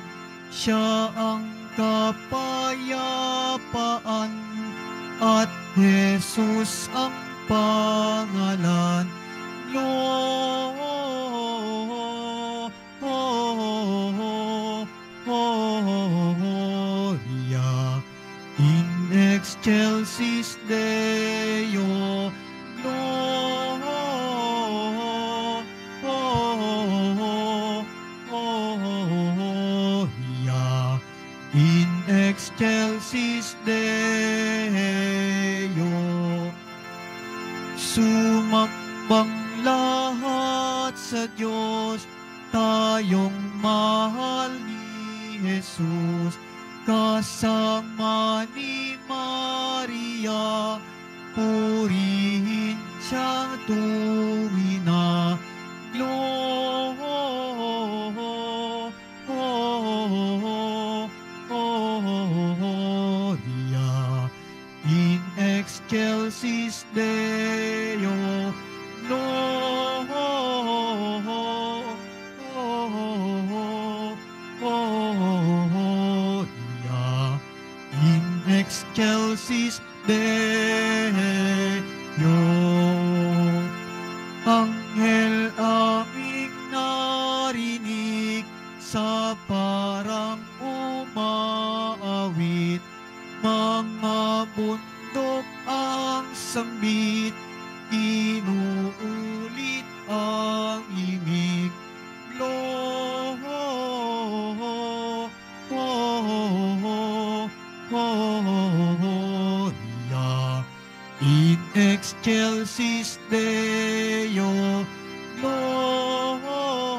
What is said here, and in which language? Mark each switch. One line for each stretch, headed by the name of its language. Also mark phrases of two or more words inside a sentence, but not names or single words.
Filipino: Siya ang kapayapaan at Jesus ang pangalan.
Latin: Gloria in excelsis Deo. Gloria in excelsis Deo.
Filipino: Sumakbang lahat sa Diyos, tayong mahal ni Jesus. Kasama ni Maria, purihin siyang tuwina.
Latin: Gloria in excelsis Deo. Gloria in excelsis Deo.
Filipino: Anghel aming narinig sa parang umaawit, mga bundok ang sambit, inuulit ang imig.
Latin: Gloria in excelsis Deo.